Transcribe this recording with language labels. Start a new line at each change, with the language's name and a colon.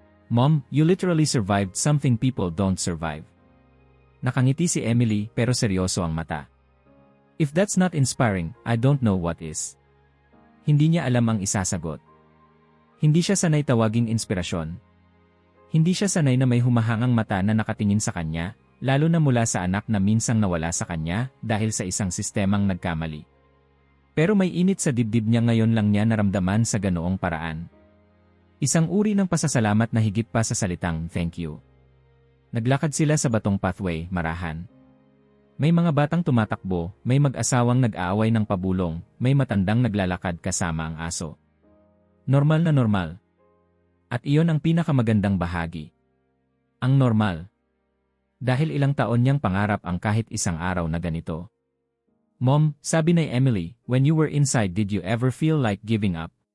English: Mom, you literally survived something people don't survive.
Filipino: Nakangiti si Emily pero seryoso ang mata.
English: If that's not inspiring, I don't know what is.
Filipino: Hindi niya alam ang isasagot. Hindi siya sanay tawaging inspirasyon. Hindi siya sanay na may humahangang mata na nakatingin sa kanya, lalo na mula sa anak na minsang nawala sa kanya dahil sa isang sistemang nagkamali. Pero may init sa dibdib niya ngayon lang niya naramdaman sa ganoong paraan. Isang uri ng pasasalamat na higit pa sa salitang thank you. Naglakad sila sa batong pathway, marahan. May mga batang tumatakbo, may mag-asawang nag-aaway ng pabulong, may matandang naglalakad kasama ang aso. Normal na normal. At iyon ang pinakamagandang bahagi. Ang normal. Dahil ilang taon niyang pangarap ang kahit isang araw na ganito.
English: Mom,
Filipino: sabi ni Emily,
English: when you were inside did you ever feel like giving up?